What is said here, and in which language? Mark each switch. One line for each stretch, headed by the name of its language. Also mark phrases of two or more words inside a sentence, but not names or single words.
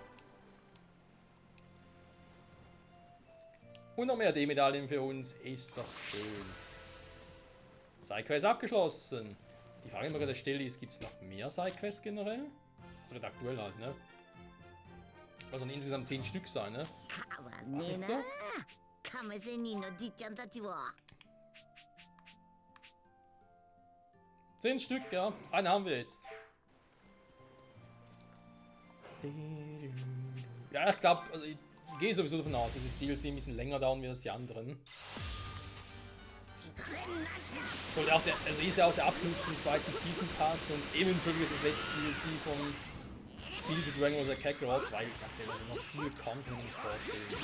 German: Und noch mehr D-Medaillen für uns, ist doch schön. Sidequest abgeschlossen. Die Frage, die mir gerade stelle, ist, gibt es noch mehr Sidequests generell? Also aktuell halt, ne? Also insgesamt 10 Stück sein, ne?
Japanese: 変わんねえ
German: Was, nicht so?
Japanese: な亀仙人のじっちゃんたちは
German: 10 Stück, ja. Einen haben wir jetzt. Ja, ich glaube, also ich gehe sowieso davon aus, dass das DLC ein bisschen länger dauern wird als die anderen. Soll auch also ist ja auch der Abschluss im zweiten
English: Season Pass
German: und eventuell wird das letzte DLC vom Spiel zu Dragon Ball Z Kakarot, weil ganz ehrlich, noch viel kann ich mir nicht vorstellen.